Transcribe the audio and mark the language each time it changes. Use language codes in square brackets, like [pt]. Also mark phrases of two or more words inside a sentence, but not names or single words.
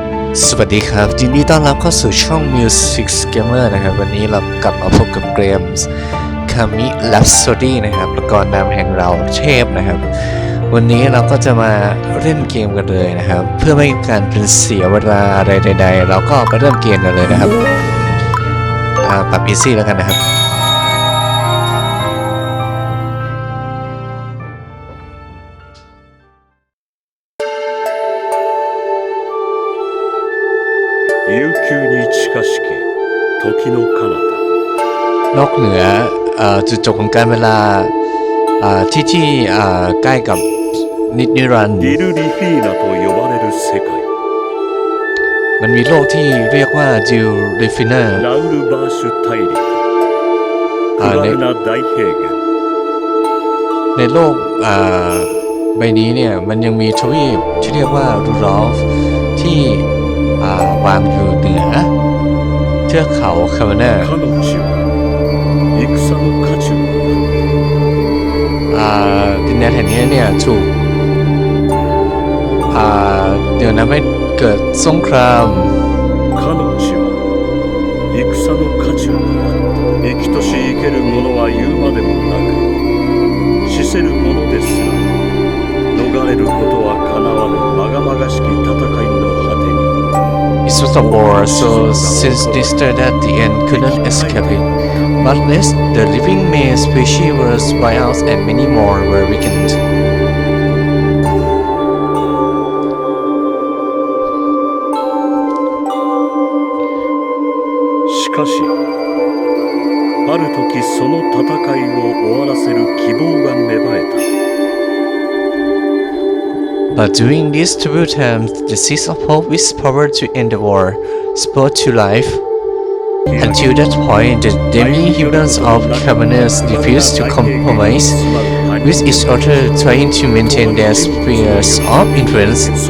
[th] สวัสดีครับยินดีต้อนรับเข้าสู่ช่อง MusiXz Gamer นะครับวันนี้เรากลับมาพบกับเกมคามิ Rhapsody นะครับละครนำแห่งเราเทพนะครับวันนี้เราก็จะมาเล่นเกมกันเลยนะครับเพื่อไม่ให้การเป็นเสียเวลาอะไรใดๆเราก็ไปเริ่มเกมกันเลยนะครับปรับ easy แล้วกันนะครับ [ja] 悠久に近しけ時の彼方 [th] นอกเหนือจุดจบของการเวลาที่ใกล้กับนิรันดร์ [ja] ディルリフィーナと呼ばれる世界 [th] มันมีโลกที่เรียกว่าดิลริฟินา [ja] ラウルバーシュ大陸クバルナ大平原 [th] ในโลกใบนี้เนี่ยมันยังมีทวีปที่เรียกว่ารูดอลฟ์ที่วางอยู่เหนือเทือกเขาคาร์เนอร์ดินแดนแห่งนี้เนี่ยถูกเดี๋ยวนั้นไม่เกิดสงคราม [ja] 生きとし生ける者は言うまでもなく死せる者ですら逃れることはかなわぬまがまがしき戦いの果てに [en] It was a war so sinister that the end couldn't escape it but less the living male species were wiped out and many more were weakened [ja] しかしある時その戦いを終わらせる希望が芽生えた [en] But during this terrible time, the seeds of hope with power to end the war spurred to life. Until that point, the demi-humans of Cabernet refused to compromise with each other, trying to maintain their spheres of influence.